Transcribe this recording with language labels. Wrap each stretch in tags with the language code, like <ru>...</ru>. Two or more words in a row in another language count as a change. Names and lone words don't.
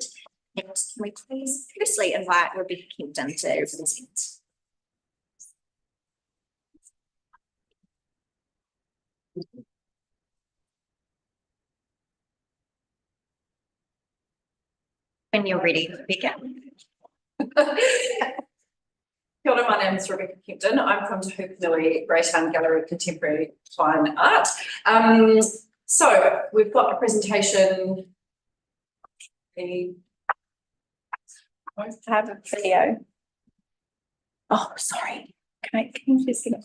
<en>And can we please firstly invite Rebecca Kempton to present? When you're ready, Rebecca.</en> <mi>Kia ora,</mi> <en>my name is Rebecca Kempton. I'm from Te Hukanui Greytown Gallery of Contemporary Fine Art. So we've got a presentation. I have a video. Oh, sorry. Can you just get it?</en>